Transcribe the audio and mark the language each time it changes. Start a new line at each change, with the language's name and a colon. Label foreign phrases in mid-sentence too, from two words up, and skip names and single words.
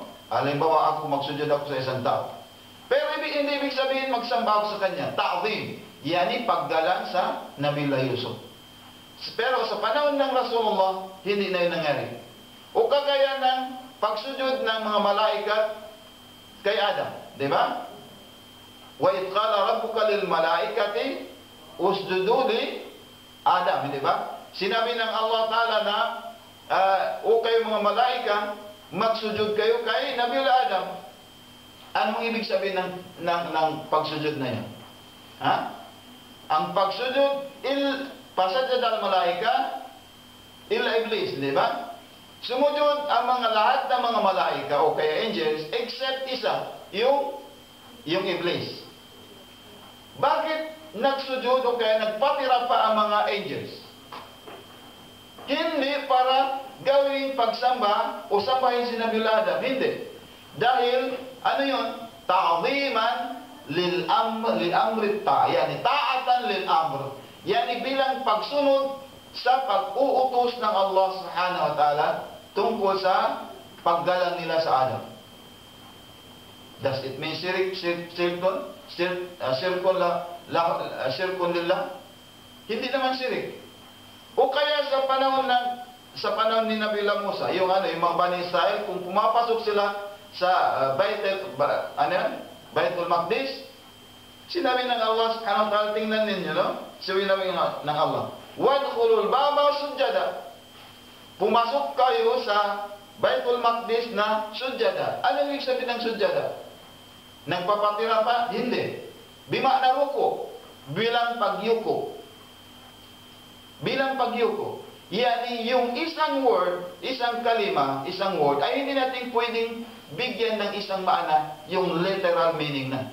Filipino: Halimbawa, magsujud ako sa isang tao. Pero hindi ibig sabihin magsamba ako sa kanya. Ta'zim, yani paggalang sa Nabiullah Yusuf. Pero sa panahon ng Rasulullah, hindi na yun nangyari. O kagaya ng pagsujud ng mga malaikat kay Adam. Di ba?
Arabic: Wa idh qala rabbuka lil malaikati usjudu li Adam.
Filipino: Di ba? Sinabi ng Allah Ta'ala na o kayo mga malaika, magsujud kayo kay Nabiullah Adam. Anong ibig sabihin ng pagsujud na yan? Ang pagsujud,
Arabic: pasajad al malaika, illa iblis,
Filipino: di ba? Sumujud ang lahat ng mga malaika o kaya angels, except isa, yung iblis. Bakit nagsujud o kaya nagpatira pa ang mga angels? Hindi para gawing pagsamba o sambahin si Nabiullah Adam. Hindi. Dahil,
Arabic: ta'ziman lil amri yani ta'atan lil amr.
Filipino: Yani bilang pagsunod sa pag-uutos ng
Arabic: Allah subhanahu wa ta'ala
Filipino: tungkol sa paggalang nila sa Adam.
English: Does it mean
Arabic: shirkun lillah?
Filipino: Hindi naman sirik. O kaya sa panahon ni Nabiullah Musa, yung mga Bani Israel, kung pumapasok sila sa Baitul Maqdis, sinabi ng
Arabic: Allah subhanahu wa ta'ala,
Filipino: tingnan ninyo, no? Sinabi ng Allah,
Arabic: wadkhulul baba sujjada.
Filipino: Pumasok kayo sa Baitul Maqdis na sujjada. Ano yung sabi ng sujjada? Nagpapatira pa? Hindi.
Arabic: Bima'na ruko.
Filipino: Bilang pagyuko. Yani yung isang word, isang kalima, isang word, ay hindi natin pwedeng bigyan ng isang maana yung
English: literal meaning
Filipino: na.